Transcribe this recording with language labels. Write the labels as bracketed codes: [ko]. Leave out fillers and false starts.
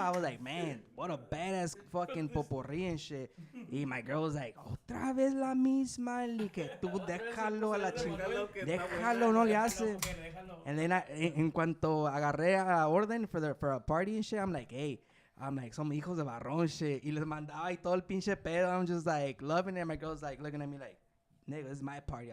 [en] I was like, man, what a badass fucking poporri and shit. [es] Y [en] my girl was like, [es] otra vez la misma. Y que tú déjalo a la chingada. Déjalo, no le hace. [en] And then [es] en cuanto agarré a [en] Orden for a party and shit, I'm like, hey, [es] somos hijos de barrón [en] shit. [es] Y les mandaba y todo el pinche pedo. [en] I'm just like loving it. My girl's like looking at me like, nigga, this is my party.